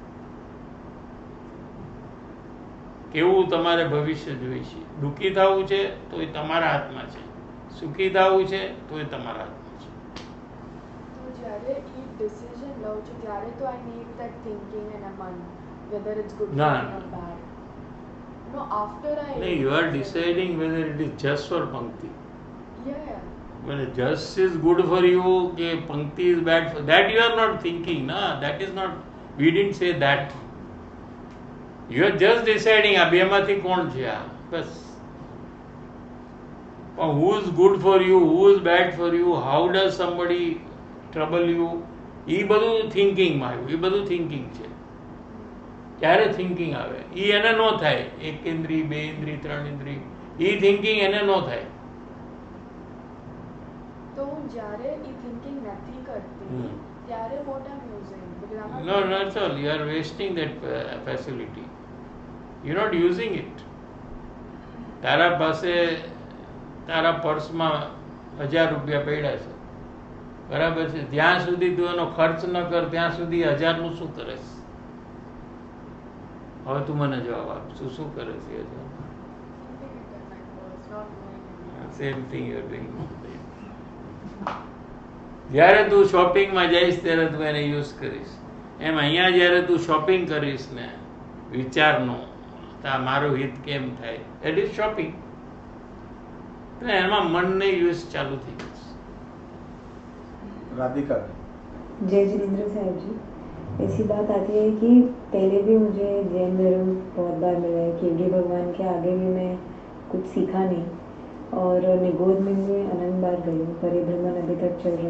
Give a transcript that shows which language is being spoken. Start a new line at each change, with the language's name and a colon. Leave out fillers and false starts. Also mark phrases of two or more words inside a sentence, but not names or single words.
Gujarati: કેવું તમારે ભવિષ્ય જોઈશે. દુઃખી થવું છે તો એ તમારા હાથમાં છે, સુખી થવું છે તો એ તમારા હાથમાં છે. તો જ્યારે એ ડિસિઝન લઉં છું ત્યારે તો
English: I need that thinking and a
Gujarati: મન
English: whether it's good
Gujarati: ના.
English: or bad. No, after I No, you are deciding whether it is just or Pankti. Yeah. When just is good for you, કે Pankti is bad for that, you are not thinking, na. That is not. We didn't say that. You are just deciding
Gujarati: આ બેમાંથી કોણ છે આ, બસ. પણ
English: who is good for you, who is bad for you, how does somebody trouble you,
Gujarati: એ બધું થિંકિંગમાં આવ્યું. એ બધું થિંકિંગ છે. ક્યારે થિંકિંગ આવે? એ એને ન થાય. એક ઇન્દ્રિય, બે ઇન્દ્રિય, ત્રણ ઇન્દ્રિય, એ થિંકિંગ એને ન થાય. તો હું જ્યારે એ થિંકિંગ નથી કરતી ત્યારે
English: what I'm using, because I'm not No, not at all. You are wasting that facility. You are not using it.
Gujarati: તારા પાસે તારા પર્સમાં 1000 રૂપિયા પડ્યા છે, બરાબર છે. જ્યાં સુધી તું એનો ખર્ચ ન કર ત્યાં સુધી 1000 નું શું કરે છે? હવે તું મને જવાબ આપ, શું કરે છે?
English: keeping it in my purse, not knowing it. same thing you are doing.
Gujarati: જ્યારે તું શોપિંગમાં જઈશ ત્યારે તું એને યુઝ કરીશ. એમ અહીંયા જ્યારે તું શોપિંગ કરીશ ને વિચારનો, મારું હિત કેમ થાય,
English: at is shopping.
Gujarati: એટલે એમાં મનને યુઝ ચાલુ થઈ જશે.
Hindi: राधिका जय जितेंद्र साहब जी, ऐसी बात आती है कि पहले भी मुझे जैन धर्म बहुत बार मिला है कि योगी भगवान के आगे भी मैं कुछ सीखा नहीं, और निगोद में भी अनंत बार गई हूँ, परिभ्रमण अभी तक चल रहा है.